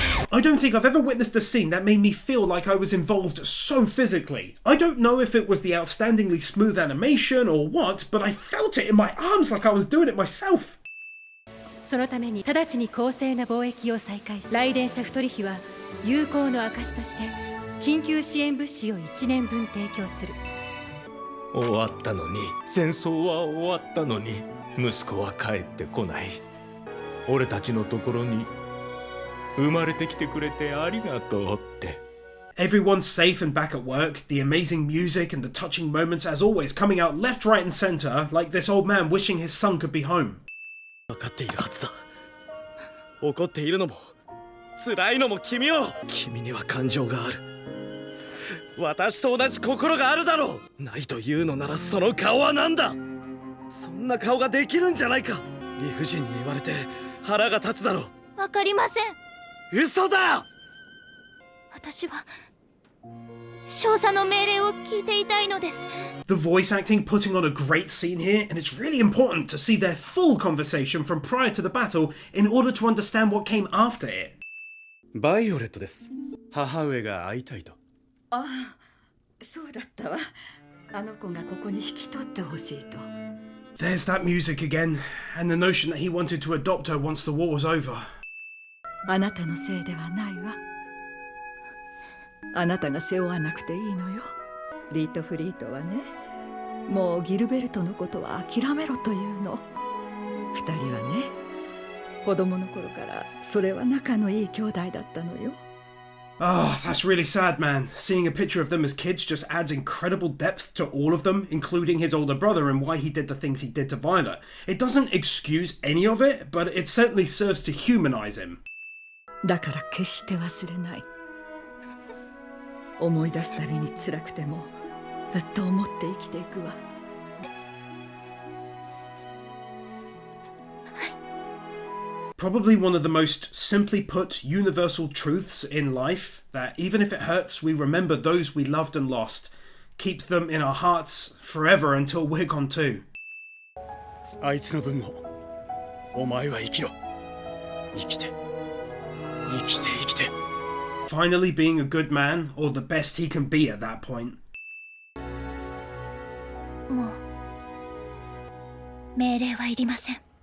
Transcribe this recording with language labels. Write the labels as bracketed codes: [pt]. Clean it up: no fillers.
[en] I don't think I've ever witnessed a scene that made me feel like I was involved so physically. I don't know if it was the outstandingly smooth animation or what, but I felt it in my arms like I was doing it myself. [ja] そのために直ちに公正な貿易を再開し、ライデンシャフ取引は友好の証として緊急支援物資を1年分提供する。終わったのに、戦争は終わったのに、息子は帰ってこない。俺たちのところに生まれてきてくれてありがとうって。 [en] Everyone's safe and back at work, the amazing music and the touching moments as always coming out left, right and centre, like this old man wishing his son could be home. [ja] 分かっているはずだ。怒っているのも辛いのも君よ。君には感情がある。私と同じ心があるだろう。ないというのならその顔は何だ。そんな顔ができるんじゃないか。理不尽に言われて腹が立つだろ。わかりません。嘘だ。私は少佐の命令を聞いていたいのです。 [en] The voice acting putting on a great scene here, and it's really important to see their full conversation from prior to the battle in order to understand what came after it. [ja] バイオレットです。母上が会いたいと。ああ、そうだったわ。あの子がここに引き取ってほしいと。 [en] There's that music again, and the notion that he wanted to adopt her once the war was over. [ja] あなたのせいではないわ。あなたが背負わなくていいのよ。リートフリートはね、もうギルベルトのことは諦めろというの。二人はね、子供の頃からそれは仲のいい兄弟だったのよ。 [en] Ah, that's really sad, man. Seeing a picture of them as kids just adds incredible depth to all of them, including his older brother and why he did the things he did to Violet. It doesn't excuse any of it, but it certainly serves to humanize him. [ja] だから決して忘れない。思い出すたびに辛くてもずっと思って生きていくわ。 [en] Probably one of the most simply put universal truths in life, that even if it hurts, we remember those we loved and lost. Keep them in our hearts forever until we're gone too. [ja] あいつの分もお前は生きろ。生きて生きて生きて。 [en] Finally being a good man, or the best he can be at that point. [ja] もう命令はいりません。